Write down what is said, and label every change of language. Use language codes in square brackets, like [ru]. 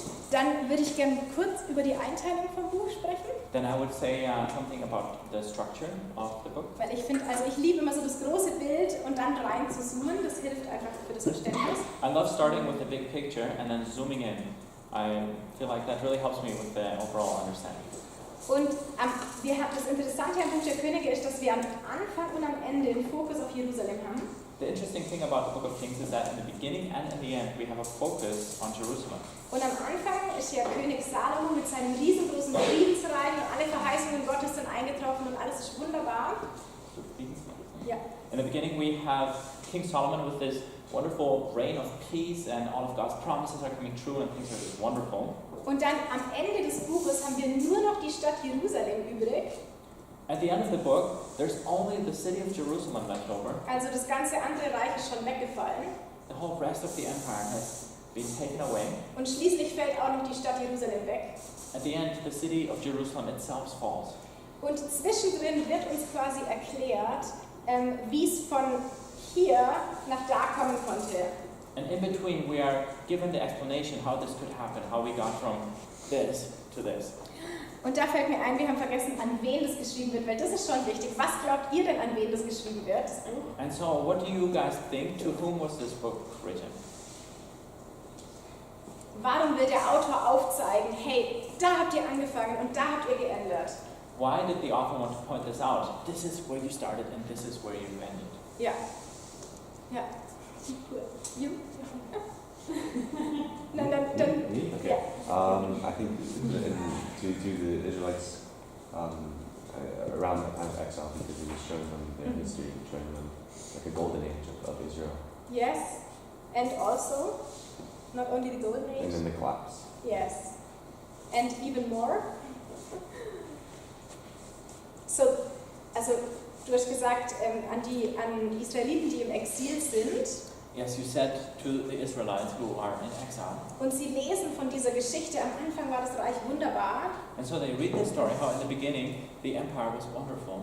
[de] Dann würde ich gerne kurz über die Einteilung vom Buch sprechen, [en] Then I would say something about the structure of the book. [de] weil ich finde, also ich liebe immer so das große Bild und dann rein zu zoomen, das hilft einfach für das Verständnis. [en] I love starting with the big picture and then zooming in. I feel like that really helps me with the overall understanding. [de] Und das Interessante am Buch der Könige ist, dass wir am Anfang und am Ende den Fokus auf Jerusalem haben. [en] The interesting thing about the book of Kings is that in the beginning and in the end we have a focus on Jerusalem. [de] Und am Anfang ist ja König Salomo mit seinem riesengroßen Friedensreich und alle Verheißungen Gottes sind eingetroffen und alles ist wunderbar. Ja. [en] In the beginning we have King Solomon with this wonderful reign of peace and all of God's promises are coming true and things are just wonderful. [de] Und dann am Ende des Buches haben wir nur noch die Stadt Jerusalem übrig. [en] At the end of the book, there's only the city of Jerusalem left over. [de] Also das ganze andere Reich ist schon weggefallen. [en] The whole rest of the empire has been taken away. [de] Und schließlich fällt auch noch die Stadt Jerusalem weg. [en] At the end, the city of Jerusalem itself falls. [de] Und zwischendrin wird uns quasi erklärt, wie es von hier nach da kommen konnte. [en] And in between, we are given the explanation how this could happen, how we got from this to this. [de] Und da fällt mir ein, wir haben vergessen, an wen das geschrieben wird, weil das ist schon wichtig. Was glaubt ihr denn, an wen das geschrieben wird, das Buch? [en] And so, what do you guys think? To whom was this book written? [de] Warum will der Autor aufzeigen, hey, da habt ihr angefangen und da habt ihr geändert? [en] Why did the author want to point this out? This is where you started and this is where you ended. [de] Ja. Ja. [en] Cool. You? [de] Nein, dann [en] Me? [de] ja. [en] I think to the Israelites around the time of exile, because it was showing them their history, showing them like a golden age of Israel, Yes. And also, not only the golden and age. then the collapse. Yes. And even more. [de] So, also du hast gesagt, an die Israeliten, die im Exil sind. [en] Yes, you said to the Israelites who are in exile. [de] Und sie lesen von dieser Geschichte, am Anfang war das Reich wunderbar [en] And so they read the story how in the beginning the empire was wonderful.